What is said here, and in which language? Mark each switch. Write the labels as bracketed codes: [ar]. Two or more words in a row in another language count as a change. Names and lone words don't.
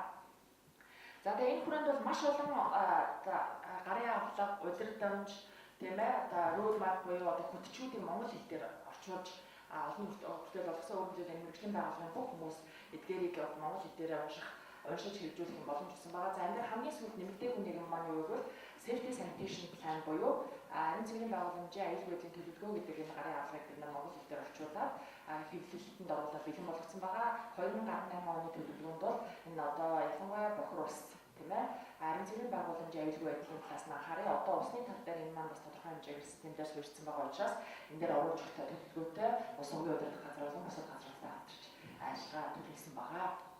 [mn] За тэгээ энэ хүрээнд бол маш олон гарын авлага, удирдамж, тийм ээ одоо [en] road map [mn] буюу одоо хөтчүүдийн монгол хэл дээр орчуулж олон хүртэл болгосон өөрчлөлт энэ мэргэжлийн байгууллагын бүх хүмүүс эдгээрийг монгол хэл дээр уншиж хэрэгжүүлэх юм боломж өгсөн байгаа. За энэ дээр хамгийн сүүлд нэмэгдээгүй нэг юм маань юу гэвэл [en] safety sanitation plan [mn] буюу энэ цэврийн байгууламжийн аюулгүйн төлөвлөгөө гэдэг энэ гарын авлагыг бид нар монгол хэл дээр орчуулаад хэвлэлтэнд оруулаад бэлэн болгосон байгаа. 2018 оны төлөвлөгөөнд бол энэ одоо ялангуяа бохир ус тийм ээ харин цэврийн байгууламжийн аюулгүй байдлын талаас нь анхаарал одоо усны тал дээр энэ маань бас тодорхой хэмжээгээр системдээр суурьсан байгаа учраас энэ дээр оруулж өгөх төлөвлөгөөтэй ус сангийн удирдах газар болон бусад газруудтай хамтарч ажиллагаа төлөвлөсөн байгаа.